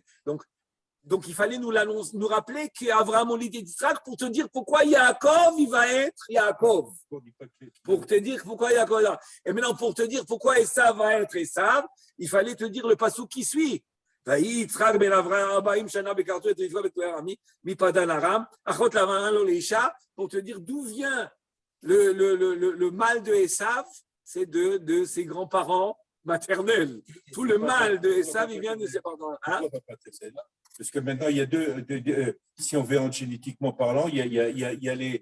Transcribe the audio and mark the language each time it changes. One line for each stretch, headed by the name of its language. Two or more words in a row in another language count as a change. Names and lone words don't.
French: Donc il fallait nous rappeler qu'Avraham Oliv et Yitzhak pour te dire pourquoi Yaakov il va être Yaakov. Pour te dire pourquoi Yaakov. Et maintenant pour te dire pourquoi Esav va être Esav, il fallait te dire le passouk qui suit.
Hebrew: יצחק בן אברהם 40 שנה בקחתו את רבקה בתואל הארמי מ פדן ארם אחות לבן לו לאשה
French: pour te dire d'où vient le mal de Esav, c'est de ses grands-parents maternels. Tout le mal de Esav il vient de ses parents. Hein? Parce que maintenant, il y a si on veut en génétiquement parlant, il y a les.